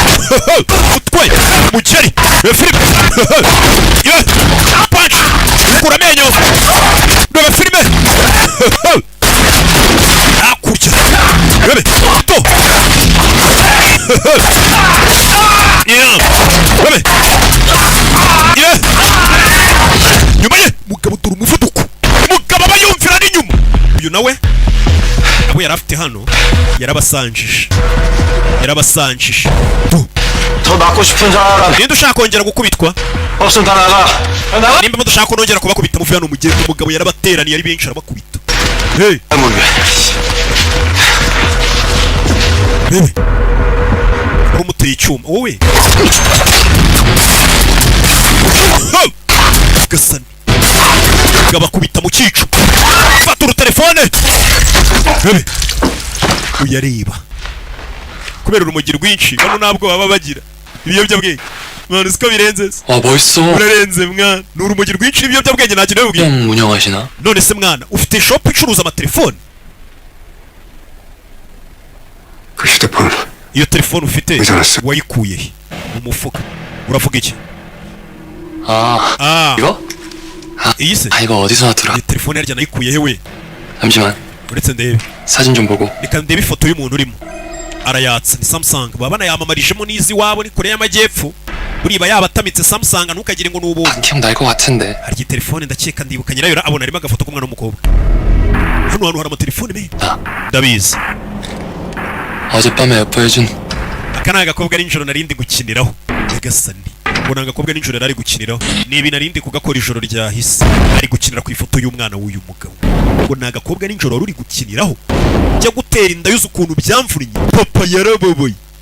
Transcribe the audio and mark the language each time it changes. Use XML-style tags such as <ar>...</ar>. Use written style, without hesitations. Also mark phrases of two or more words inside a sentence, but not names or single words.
<rw>utwaye umukeri filime punch ukura amenyo reba filime hakurya rebe to rebe nyuma ye mugabo dore umuvuduko umugabo aba yumvira n'inyuma uyu nawe abo yari afite hano yarabasanjije</rw> <ko>더 맞고 싶은 사람</ko> <rw>ninde ushaka kongera gukubitwa</rw> <ko>없으면 다 나가.</ko> <rw>nimba mudushaka kongera kubakubita muvuye hano mugende umugabo yarabateraniye ari benshi arabakubita hey bebe urumuteye icyuma wowe gasani gabakubita mu cyico fata urutelefone bebe uyareba kubera urumogi rwinshi bano ntabwo baba bagira ibiyobyabwenge mwana usiko birenze</rw> <ko>와 멋있어.</ko> <rw>urarenze mwana ni urumogi rwinshi n'ibiyobyabwenge nta kintu bibwiye</rw> <ko>형 운영하시나?</ko> <rw>none se mwana ufite shop icuruza amatelefone</rw> <ko>그 휴대폰</ko> <rw>iyo telefone ufite</rw> <ko>괜찮았어.</ko> <rw>wayikuye he mu mufuka uravuga iki</rw> <ko>아 이거?</ko> <rw>iyi se</rw> <ko>아 이거 어디서 나더라?</ko> <rw>iyi telefone yarya nayikuye he we</rw> <ko>잠시만</ko> <rw>uretse ndebe</rw> <ko>사진 좀 보고.</ko> <rw>reka ndebe ifoto y'umuntu urimo arayatsa ni Samsung baba banayamamarijemo n'izi wabo ni Korea y'Amajyepfo buriba yabatamitse Samsung ntukagire ngo ni ubuntu</rw> <ko>기억날 것 같은데.</ko> <rw>hari iyi telefone ndakeka ndibuka nyirayo abona arimo agafoto k'umwana w'umukobwa hano hantu hari amatelefone menshi ndabizi</rw> <ko>어젯밤에 예뻐해준</ko> <rw>aka ni agakobwa nijoro narindi gukiniraho nyagasani ngo ni agakobwa nijoro nari gukiniraho ni ibi narindi kugakora ijoro ryahise ari gukinira ku ifoto y'umwana w'uyu mugabo ngo ni agakobwa nijoro ruri gukiniraho jya gutera inda yuze ukuntu byamvuriye papa yarababaye</rw>